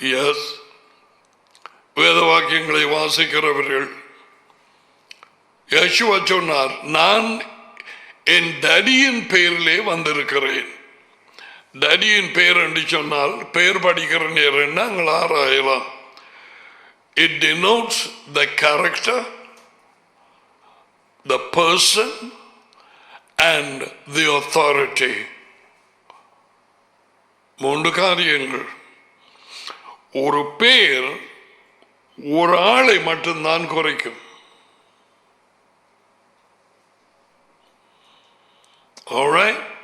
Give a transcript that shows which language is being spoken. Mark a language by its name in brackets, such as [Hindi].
[Tamil] S, வேத வாக்கியங்களை வாசிக்கிறவர்கள். யேசுவா சொன்னார், நான் என் டடியின் பெயரிலே வந்திருக்கிறேன். டடியின் பெயர் என்று சொன்னால் பெயர் படிக்கிற நேரம் நாங்கள் ஆராயலாம். [English] It denotes the character, the person and the authority. [Tamil] 3 காரியங்கள். ஒரு பெயர் ஒரு ஆளை மட்டும்தான் குறைக்கும். [English] Alright?